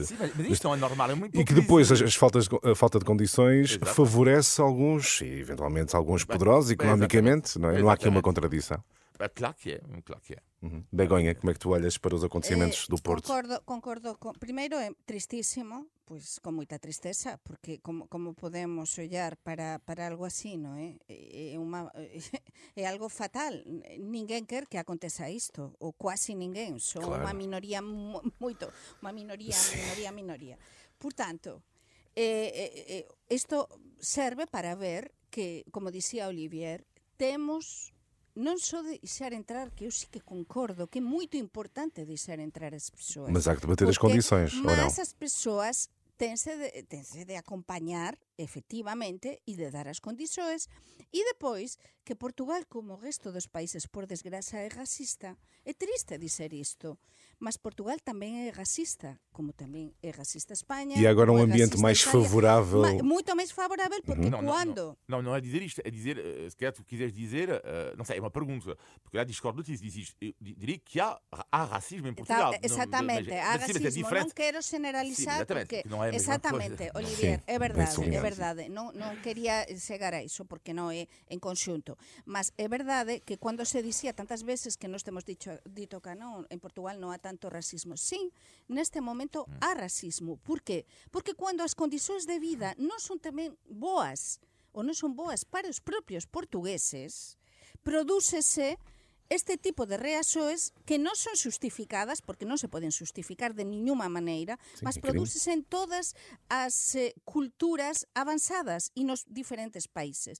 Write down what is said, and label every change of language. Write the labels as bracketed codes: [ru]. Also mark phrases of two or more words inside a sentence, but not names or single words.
[pt] Sim, mas isto não é normal, é muito e que depois a falta de condições favorece alguns, e eventualmente alguns poderosos economicamente, não é? Não há aqui uma contradição. Claro que é, claro que é. Begonha, como é que tu olhas para os acontecimentos do Porto? [gl] Concordo primeiro é tristísimo, pois con moita tristeza, porque como podemos ollar para algo así, non é? É algo fatal. Ninguén quer que aconteza isto, ou quasi ninguén, só [pt] Claro. [gl] unha minoría minoría. Por tanto, isto serve para ver que, como dicía Olivier, temos non só deixar entrar, que eu sí que concordo, que é moito importante deixar entrar as persoas. [pt] Mas há que debater as Porque condições, ou não? [gl] Mas as persoas tense de acompañar, efectivamente, e de dar as condições. [pt] E depois, que Portugal, como o resto dos países, por desgraça, é racista. É triste dizer isto, mas Portugal tamén é racista, como tamén é racista Espanha. E agora um como é ambiente racista mais Itália. favorável. Muito mais favorável, porque quando... Não é dizer isto, é dizer, se calhar tu quiseres dizer, não sei, é uma pergunta, porque lá discordo disso, eu diria que há racismo em Portugal. [gl] Exatamente, há racismo, non quero generalizar, porque... [pt] Exatamente, Olivier, [gl] é verdade, non quería chegar a iso, porque non é en conxunto, mas é verdade que cando se dicía tantas veces que nós temos dito que non, en Portugal non há tanto racismo. Sí, neste momento há racismo. Por qué? Porque cando as condicións de vida non son tamén boas, ou non son boas para os propios portugueses, prodúcese este tipo de reaxoes que non son xustificadas, porque non se poden xustificar de ninguna maneira, mas prodúcese en todas as culturas avanzadas e nos diferentes países.